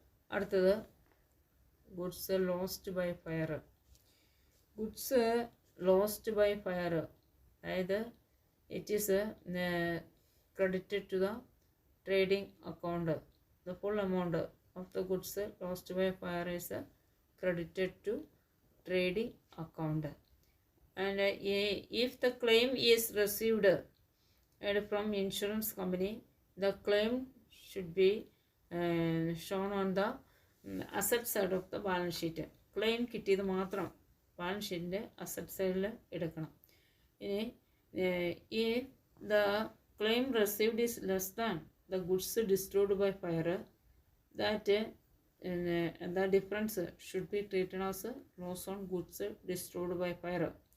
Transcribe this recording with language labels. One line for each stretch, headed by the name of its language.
English: അടുത്തത് goods lost by fire. Goods lost by fire, അതായത് it is credited to the trading account, the full amount of the goods lost by fire is credited to trading account. And if the claim is received from insurance company, the claim should be shown on the asset side of the balance sheet.
Malayalam: Claim കിട്ടിയത് മാത്രം balance ഷീറ്റിൻ്റെ asset സൈഡിൽ എടുക്കണം.
English: ഇനി if the claim received is less than the goods destroyed by fire, that the difference should be treated as loss on goods destroyed by fire.